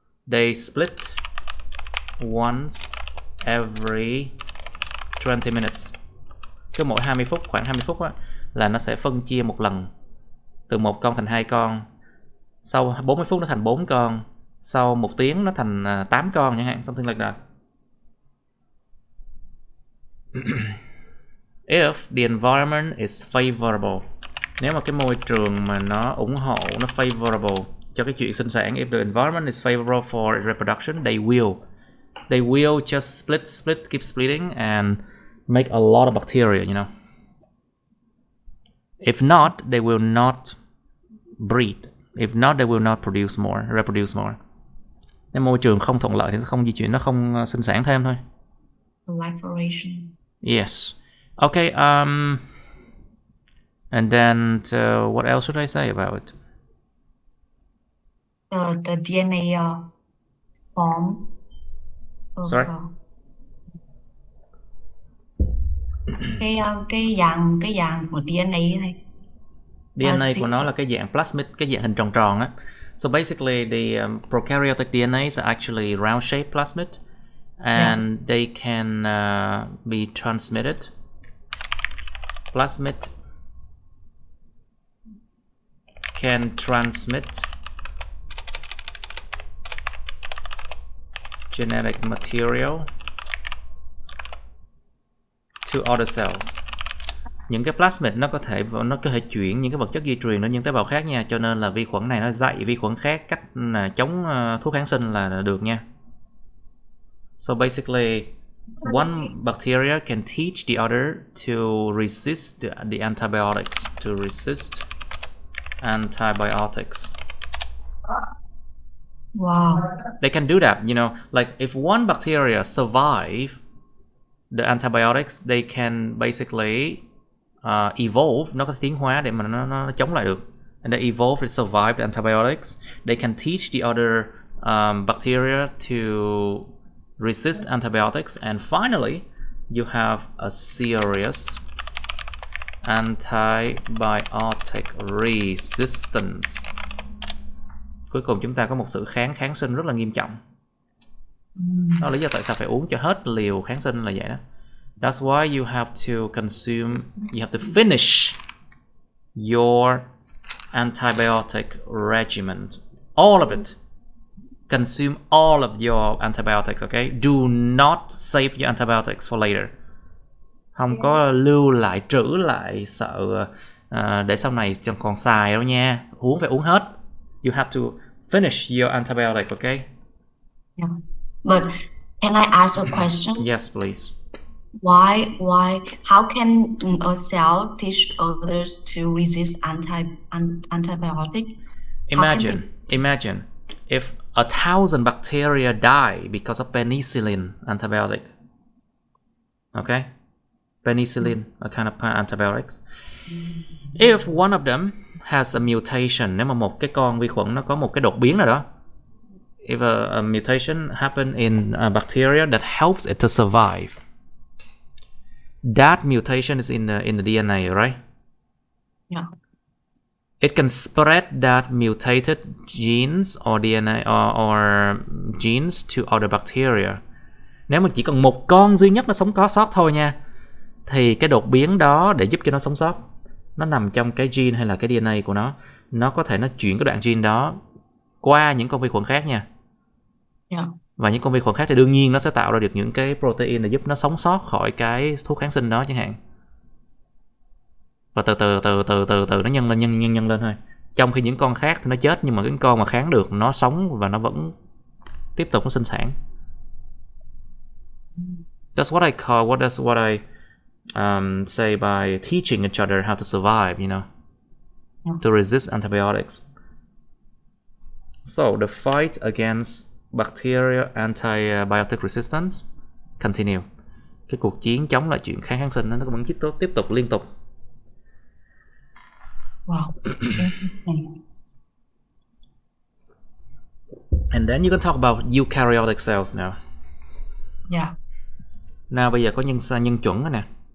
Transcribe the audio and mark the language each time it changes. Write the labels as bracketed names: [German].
[English] They split once every 20 minutes. [Vietnamese] Cứ mỗi 20 phút, khoảng 20 phút á, là nó sẽ phân chia một lần. Từ một con thành 2 con. Sau 40 phút nó thành 4 con. Sau 1 tiếng nó thành 8 con chẳng hạn, [English] something like that. If the environment is favorable, [Vietnamese] nếu mà cái môi trường mà nó ủng hộ, nó favorable cho cái chuyện sinh sản, [English] if the environment is favorable for reproduction, they will just split, keep splitting and make a lot of bacteria, you know. If not, they will not breed. If not, they will not reproduce more. [Vietnamese] Nếu môi trường không thuận lợi thì nó không di chuyển, nó không sinh sản thêm thôi. [English] Proliferation. Yes. Okay. And then what else should I say about it? The DNA form. Sorry. [Vietnamese] Cái dạng của DNA này. DNA của nó là cái dạng plasmid, cái dạng hình tròn tròn á. [English] So basically the prokaryotic DNAs are actually round shaped plasmid, and they can be transmitted plasmid can transmit genetic material to other cells. [Vietnamese] Những cái plasmid nó có thể chuyển những cái vật chất di truyền đến những tế bào khác nha, cho nên là vi khuẩn này nó dạy vi khuẩn khác cách chống thuốc kháng sinh là được nha. [English] So basically, one bacteria can teach the other to resist the antibiotics, to resist antibiotics. Wow. They can do that, you know, like if one bacteria survive the antibiotics, they can basically evolve, [Vietnamese] nó có tiến hóa để mà nó chống lại được. [English] And they evolve to survive the antibiotics. They can teach the other bacteria to resist antibiotics. And finally, you have a serious antibiotic resistance. [Vietnamese] Cuối cùng chúng ta có một sự kháng sinh rất là nghiêm trọng. Đó là lý do tại sao phải uống cho hết liều kháng sinh là vậy đó. [English] That's why you have to consume, you have to finish your antibiotic regimen. All of it. Consume all of your antibiotics, okay? Do not save your antibiotics for later. [Vietnamese] Không có lưu lại, trữ lại, sợ để sau này chẳng còn xài đâu nha. Phải uống hết. [English] You have to finish your antibiotic, okay? Yeah. But can I ask a question? Yes, please. Why, how can a cell teach others to resist antibiotic? Imagine if 1,000 bacteria die because of penicillin antibiotic. Okay? Penicillin, a kind of antibiotics. If one of them has a mutation, [Vietnamese] nếu mà một cái con vi khuẩn nó có một cái đột biến nào đó, [English] if a mutation happen in a bacteria that helps it to survive, that mutation is in the DNA, right? Yeah. It can spread that mutated genes or DNA or genes to other bacteria. [Vietnamese] Nếu mà chỉ còn một con duy nhất nó sống có sót thôi nha, thì cái đột biến đó để giúp cho nó sống sót, nó nằm trong cái gene hay là cái DNA của nó có thể nó chuyển cái đoạn gene đó qua những con vi khuẩn khác nha. Yeah. Và những con vi khuẩn khác thì đương nhiên nó sẽ tạo ra được những cái protein để giúp nó sống sót khỏi cái thuốc kháng sinh đó chẳng hạn. Và từ từ nó nhân lên thôi. Trong khi những con khác thì nó chết, nhưng mà cái con mà kháng được nó sống và nó vẫn tiếp tục nó sinh sản. [English] That's what I say by teaching each other how to survive, you know, to resist antibiotics. So the fight against bacteria antibiotic resistance continue. [Vietnamese] Cái cuộc chiến chống lại chuyện kháng sinh nó vẫn tiếp tục liên tục. [English] Wow. Interesting. And then you can talk about eukaryotic cells now. Yeah. [Vietnamese] Nào bây giờ có nhân chuẩn rồi nè.